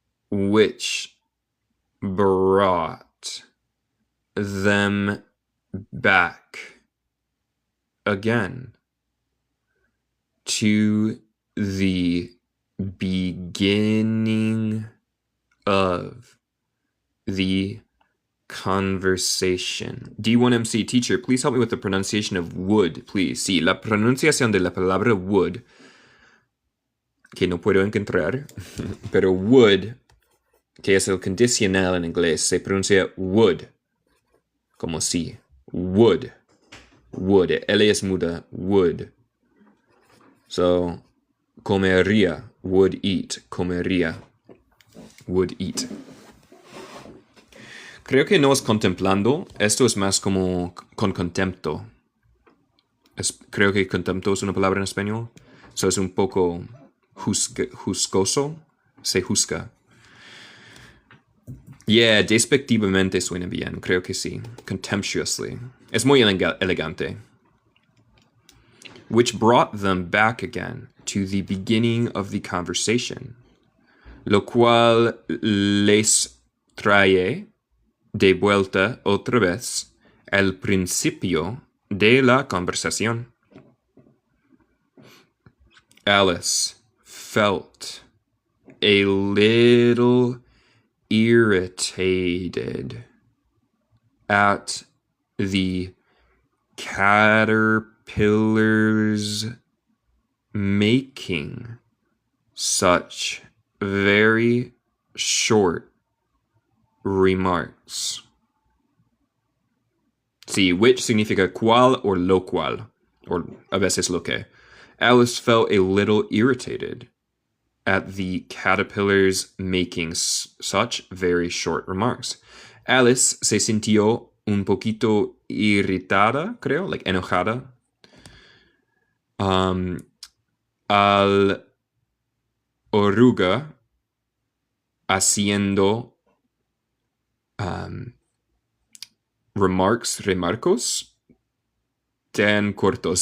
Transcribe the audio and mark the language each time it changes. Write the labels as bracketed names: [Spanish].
[English] Which brought them back again to the beginning of the conversation. D1MC teacher, please help me with the pronunciation of would, please. [Spanish] Sí, la pronunciación de la palabra would, que no puedo encontrar, pero would, que es el condicional en inglés, se pronuncia would, como si. [English] Would. Would. [Spanish] L es muda. [English] Would. So, comería. Would eat. Comería. Would eat. [Spanish] Creo que no es contemplando. Esto es más como con contempto. Creo que contempto es una palabra en español. So es un poco juzgoso. Se juzga. Yeah, despectivamente suena bien. Creo que sí. Contemptuously. Es muy elegante. [English] Which brought them back again to the beginning of the conversation. [Spanish] Lo cual les trae de vuelta otra vez al principio de la conversación. [English] Alice felt a little irritated at the caterpillars making such very short remarks. [Spanish] Sí, which significa cual or lo cual, or a veces lo que. [English] Alice felt a little irritated at the caterpillars making such very short remarks. [Spanish] Alice se sintió un poquito irritada, creo, like enojada, al oruga haciendo remarcos tan cortos.